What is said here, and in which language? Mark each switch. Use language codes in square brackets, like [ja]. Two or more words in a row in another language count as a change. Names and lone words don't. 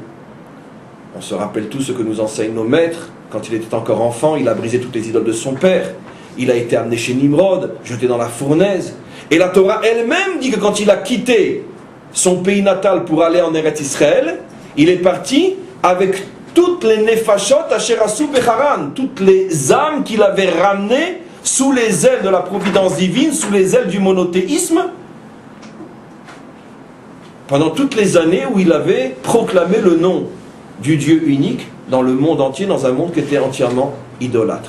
[fr] On se rappelle tout ce que nous enseignent nos maîtres. Quand il était encore enfant, il a brisé toutes les idoles de son père. Il a été amené chez Nimrod, jeté dans la fournaise. Et la Torah elle-même dit que quand il a quitté son pays natal pour aller en Eretz Israël, il est parti avec toutes les [he] נפשות אשר עשו בחרן, [fr] toutes les âmes qu'il avait ramenées sous les ailes de la providence divine, sous les ailes du monothéisme, pendant toutes les années où il avait proclamé le nom du Dieu unique dans le monde entier, dans un monde qui était entièrement idolâtre.